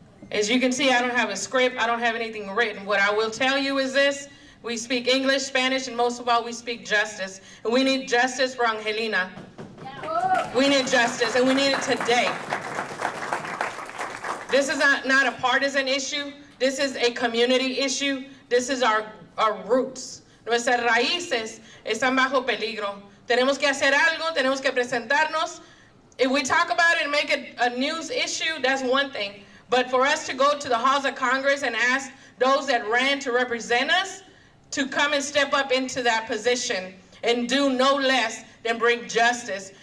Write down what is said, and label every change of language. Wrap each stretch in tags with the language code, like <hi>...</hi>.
<en>As you can see, I don't have a script. I don't have anything written. What I will tell you is this. We speak English, Spanish, and most of all, we speak justice. And we need justice for Angelina. We need justice, and we need it today. This is not a partisan issue. This is a community issue. This is our roots.</en> <es>Nuestras raíces están bajo peligro. Tenemos que hacer algo. Tenemos que presentarnos.</es> <en>If we talk about it and make it a news issue, that's one thing. But for us to go to the halls of Congress and ask those that ran to represent us to come and step up into that position and do no less than bring justice.</en>